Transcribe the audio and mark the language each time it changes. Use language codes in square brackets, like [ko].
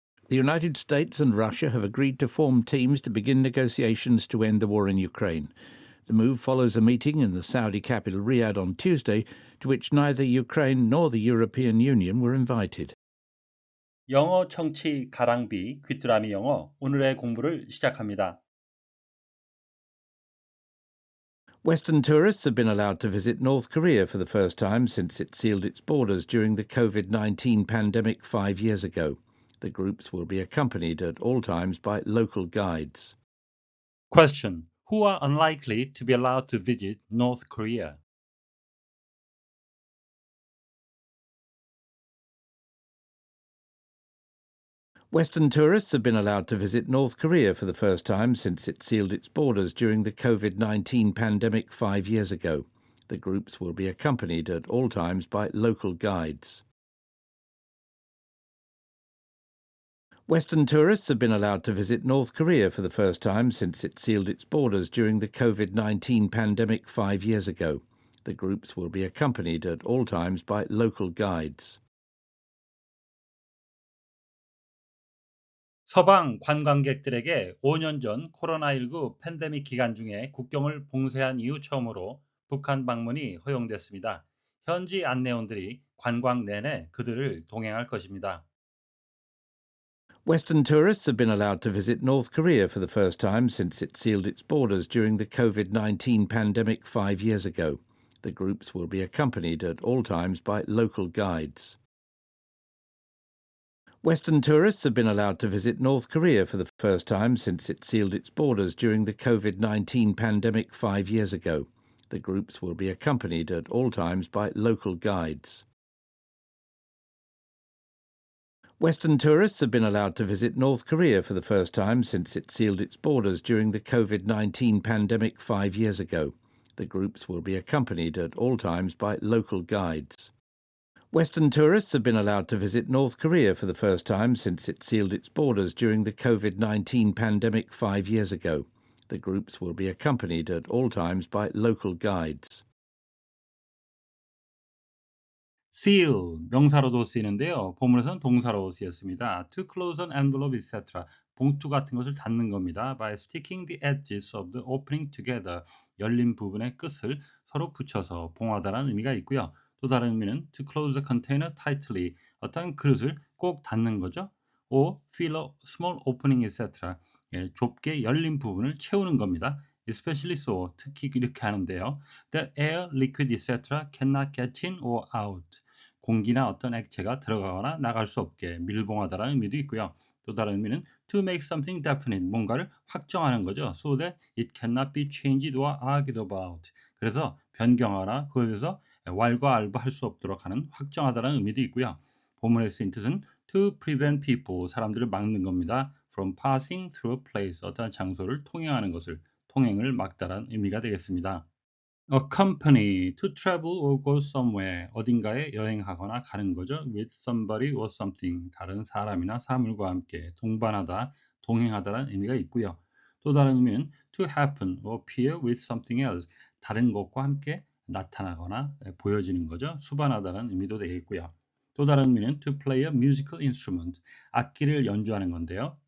[en] The United States and Russia have agreed to form teams to begin negotiations to end the war in Ukraine. The move follows a meeting in the Saudi capital Riyadh on Tuesday, to which neither Ukraine nor the European Union were invited. [ko] 영어 청취 가랑비 귀뚜라미 영어 오늘의 공부를 시작합니다. [en] Western tourists have been allowed to visit North Korea for the first time since it sealed its borders during the COVID-19 pandemic 5 years ago. The groups will be accompanied at all times by local guides. Question. Who are unlikely to be allowed to visit North Korea? Western tourists have been allowed to visit North Korea for the first time since it sealed its borders during the COVID-19 pandemic 5 years ago. The groups will be accompanied at all times by local guides. Western tourists have been allowed to visit North Korea for the first time since it sealed its borders during the COVID-19 pandemic 5 years ago. The groups will be accompanied at all times by local guides. [ko] 서방 관광객들에게 5년 전 코로나19 팬데믹 기간 중에 국경을 봉쇄한 이후 처음으로 북한 방문이 허용됐습니다. 현지 안내원들이 관광 내내 그들을 동행할 것입니다. [en] Western tourists have been allowed to visit North Korea for the first time since it sealed its borders during the COVID-19 pandemic 5 years ago. The groups will be accompanied at all times by local guides. Western tourists have been allowed to visit North Korea for the first time since it sealed its borders during the COVID-19 pandemic 5 years ago. The groups will be accompanied at all times by local guides. Western tourists have been allowed to visit North Korea for the first time since it sealed its borders during the COVID-19 pandemic 5 years ago. The groups will be accompanied at all times by local guides. Western tourists have been allowed to visit North Korea for the first time since it sealed its borders during the COVID-19 pandemic 5 years ago. The groups will be accompanied at all times by local guides. [ko] seal 명사로도 쓰이는데요. 본문에서는 동사로 쓰였습니다. [en] to close an envelope, etc. [ko] 봉투 같은 것을 닫는 겁니다. [en] by sticking the edges of the opening together. [ko] 열린 부분의 끝을 서로 붙여서 봉하다라는 의미가 있고요. 또 다른 의미는 [en] to close a container tightly. [ko] 어떤 그릇을 꼭 닫는 거죠. [en] or fill a small opening, etc. [ko] 좁게 열린 부분을 채우는 겁니다. [en] especially so, [ko] 특히 이렇게 하는데요. [en] That air, liquid, etc. cannot get in or out. [ko] 공기나 어떤 액체가 들어가거나 나갈 수 없게 밀봉하다라는 의미도 있고요. 또 다른 의미는 [en] to make something definite, [ko] 뭔가를 확정하는 거죠. [en] So that it cannot be changed or argued about. [ko] 그래서 변경하거나 그것에 대해서 왈가왈부할 수 없도록 하는 확정하다라는 의미도 있고요. 본문에 쓰인 뜻은 [en] to prevent people, [ko] 사람들을 막는 겁니다. [en] from passing through a place, [ko] 어떤 장소를 통행하는 것을 통행을 막다라는 의미가 되겠습니다. [en] accompany, to travel or go somewhere, [ko] 어딘가에 여행하거나 가는 거죠. [en] with somebody or something, [ko] 다른 사람이나 사물과 함께 동반하다, 동행하다라는 의미가 있고요. 또 다른 의미는 [en] to happen or appear with something else, [ko] 다른 것과 함께 나타나거나 보여지는 거죠. 수반하다라는 의미도 되겠고요. 또 다른 의미는 [en] to play a musical instrument, [ko] 악기를 연주하는 건데요.